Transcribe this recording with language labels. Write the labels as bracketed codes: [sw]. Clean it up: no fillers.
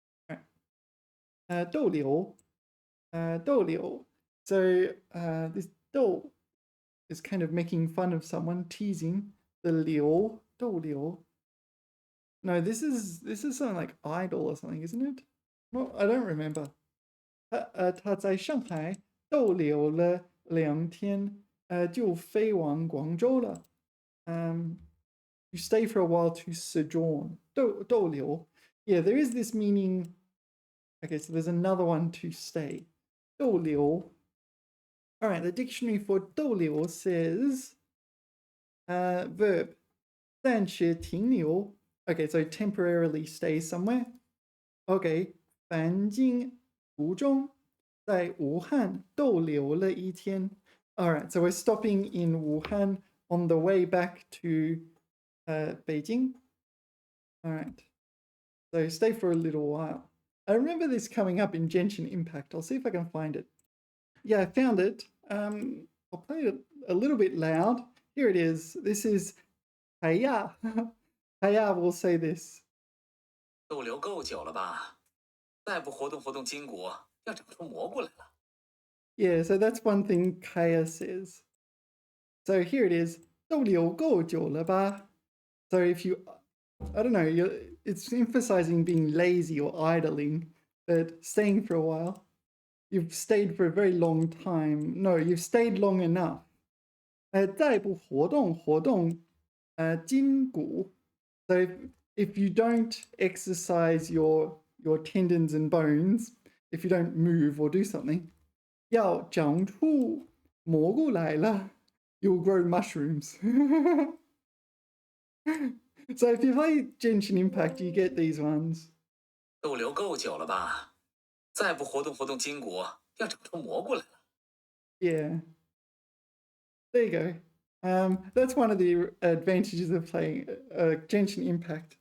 [en] All right. 逗留. So this 逗 is kind of making fun of someone, teasing. The 留, 逗留.No, this is something like idol or something, isn't it? Well, I don't remember. [zh] 他在上海逗留了2天，就飞往广州了。 [en] You stay for a while to sojourn. [zh] 逗留. [en] Yeah, there is this meaning. Okay, so there's another one, to stay. [zh] 逗留. [en] All right, the dictionary for 逗留 says verb [zh] 暂时停留. [en] Okay, so temporarily stay somewhere. Okay, [zh] 返京途中在武汉逗留了1天. [en] All right, so we're stopping in Wuhan on the way back to Beijing. All right. So stay for a little while. I remember this coming up in Genshin Impact. I'll see if I can find it. Yeah, I found it. I'll play it a little bit loud. Here it is. This is Haya. Haya will say this. [zh] 逗留够久了吧？再不活动活动筋骨，要长出蘑菇来了。 [en] Yeah, so that's one thing Kaya says. So here it is. [zh] 逗留够久了吧? [en] So if you, I don't know, it's emphasizing being lazy or idling, but staying for a while. You've stayed for a very long time. No, you've stayed long enough. [zh] 再不活动活动筋骨. [en] So if you don't exercise your tendons and bones, if you don't move or do something, [zh] 要长出蘑菇来了, [en] you'll grow mushrooms. So if you play Genshin Impact, you get these ones. [zh] 逗留够久了吧？再不活动活动筋骨，要长出蘑菇来了。 [en] Yeah. There you go. That's one of the advantages of playing Genshin Impact.